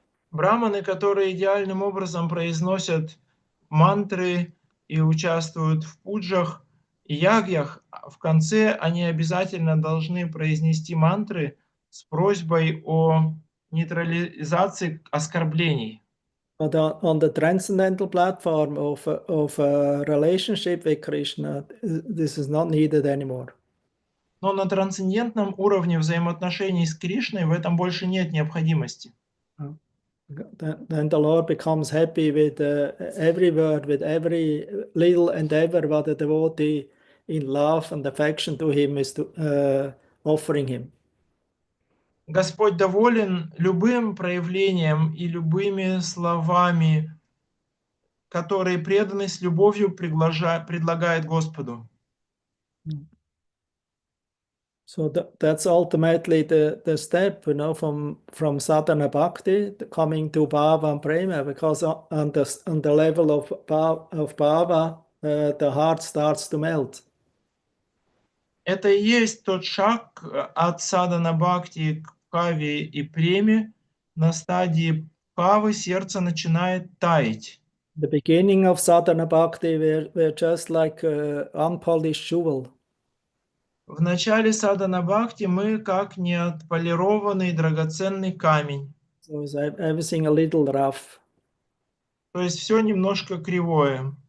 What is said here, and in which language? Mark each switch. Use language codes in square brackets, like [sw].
[ru] Браманы, которые идеальным образом произносят мантры и участвуют в пуджах и ягьях, в конце они обязательно должны произнести мантры с просьбой о нейтрализации оскорблений. [en] But on the transcendental platform of a relationship with Krishna, this is not needed anymore. [ru] Но на трансцендентном уровне взаимоотношений с Кришной в этом больше нет необходимости. [en] Then the Lord becomes happy with every word, with every little endeavor what the devotee in love and affection to Him is offering Him. [ru] Господь доволен любым проявлением и любыми словами, которые преданность с любовью предлагает Господу. [en] So that's ultimately the step, from sadhana bhakti coming to bhava and prema, because on the level of bhava, the heart starts to melt. [ru] Это и есть тот шаг от садхана бхакти к бхаве и преме. На стадии бхавы сердце начинает таять. [en] The beginning of sadhana bhakti were just like unpolished jewel. [ru] В начале садхана бхакти мы как неотполированный драгоценный камень. [en] So is everything a little rough. [ru] То есть все немножко кривое.